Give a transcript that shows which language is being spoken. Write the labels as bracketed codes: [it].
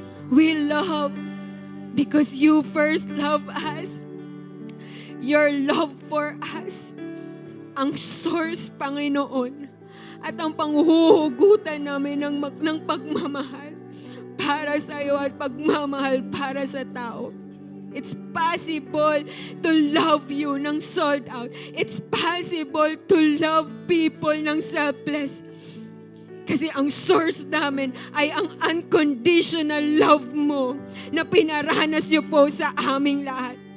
[en] We love because you first love us. Your love for us, [tl] ang source, Panginoon, at ang panghuhugutan namin ng pagmamahal para sa iyo at pagmamahal para sa tao. [en] It's possible to love you ng sold out. It's possible to love people ng selfless. [tl] Kasi ang source namin ay ang unconditional love mo na pinaranas niyo po sa aming lahat.